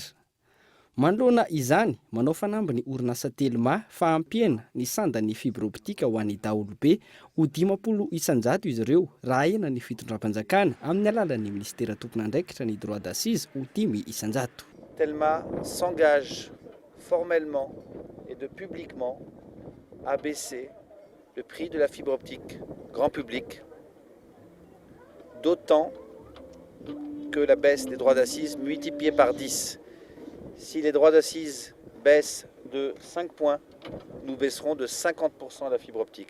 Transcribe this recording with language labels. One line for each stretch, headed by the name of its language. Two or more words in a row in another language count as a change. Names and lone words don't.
Malagasy: Manoloana izany, manao fanamby ny orinasa Telma fa ampiena ny sandan'ny
French: fibre optique
Malagasy: ho an'ny daholobe ho 50 isanjato izy ireo raha ena ny fitondram-panjakana amin'ny alalan'ny ministera tompon'andraikitra ny
French: droit d'assise
Malagasy: ho 10 isanjato.
French: Telma s'engage formellement et de publiquement à baisser le prix de la fibre optique grand public, d'autant que la baisse des droits d'assises multipliée par 10. Si les droits d'assises baissent de 5 points, nous baisserons de 50% la fibre optique.